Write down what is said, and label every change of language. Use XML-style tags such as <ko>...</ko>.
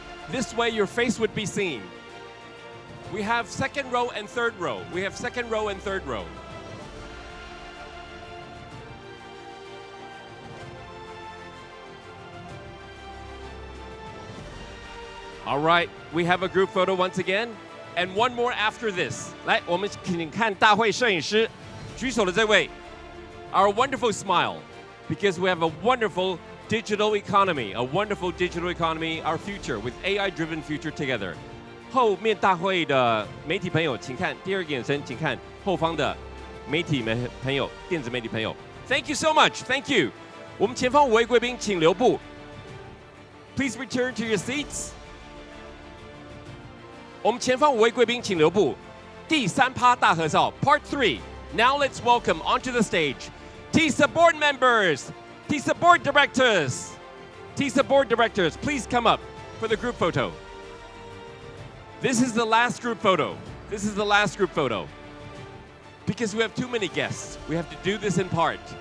<en>This way your face would be seen. We have second row and third row. We have second row and third row. All right, we have a group photo once again, and one more after this.</en> <zh>来，我们请看大会摄影师举手的这位。</zh> <en>Our wonderful smile, because we have a wonderful digital economy, our future with AI-driven future together.</en> <zh>后面大会的媒体朋友，请看第二个眼神，请看后方的媒体朋友、电子媒体朋友。</zh> <en>Thank you so much, thank you.</en> <zh>我们前方5位贵宾请留步。</zh> <en>Please return to your seats.</en> <zh>我们前方5位贵宾请留步。第3趴大合照 Part 3.</zh> <en>Now let's welcome onto the stage TISA board members, TISA board directors. TISA board directors, please come up for the group photo. This is the last group photo. This is the last group photo. Because we have too many guests, we have to do this in part.</en>